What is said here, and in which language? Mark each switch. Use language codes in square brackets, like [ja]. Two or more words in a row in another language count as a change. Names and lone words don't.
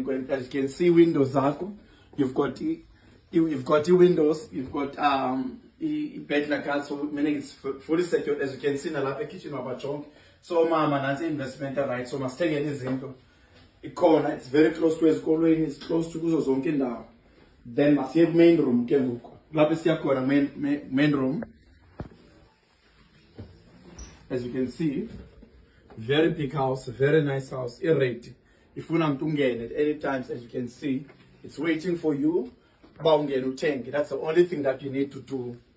[en] As you can see, windows zako. You've got the windows, you've got bed like so meaning it's fully secured. As you can see, in the kitchen of so [xh] mama nansi [en] investment right, so must take any corner. It's very close to his school, it's close to [xh] kuzo zonke indawo. [en] Then must have main room [xh] ke ngoku. Lapha siyakhona [en] main room. As you can see, very big house, very nice house, ready. If you want to get it any times, as you can see, it's waiting for you. That's the only thing that you need to do.